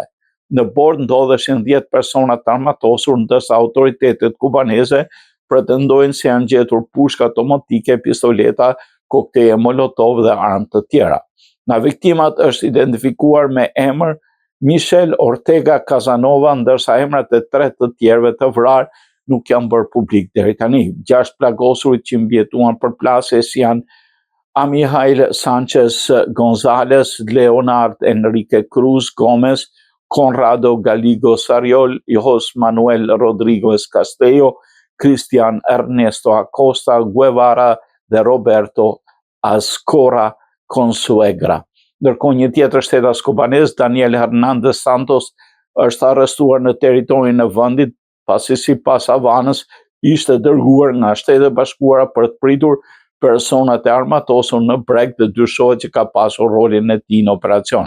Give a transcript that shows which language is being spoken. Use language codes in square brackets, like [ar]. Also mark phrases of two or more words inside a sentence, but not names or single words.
[sq] Në bord ndodheshin 10 persona të armatosur, ndërsa autoritetet kubaneze pretendojnë se janë gjetur pushka automatike, pistoleta, kokteje molotov dhe armë të tjera. Nga viktimat është identifikuar me emër Michel Ortega Casanova, ndërsa emrat e 3 të tjerëve të vrarë nuk janë bërë publik deri tani. 6 plagosurit që mbijetuan për plasjes janë Amihail Sanchez González, Leonard Enrique Cruz Gómez, Conrado Galigo Sariol, Jos Manuel Rodríguez Castello, Cristian Ernesto Acosta Guevara dhe Roberto Azcora Consuegra. Ndërkohë një tjetër shtetas kubanez, Daniel Hernández Santos, është arrestuar në territorin e vendit pasi sipas Havanës ishte dërguar nga Shtetet e Bashkuara për të pritur personat e armatosur në breg dhe dyshohet që ka pasur rolin e tij në operacion.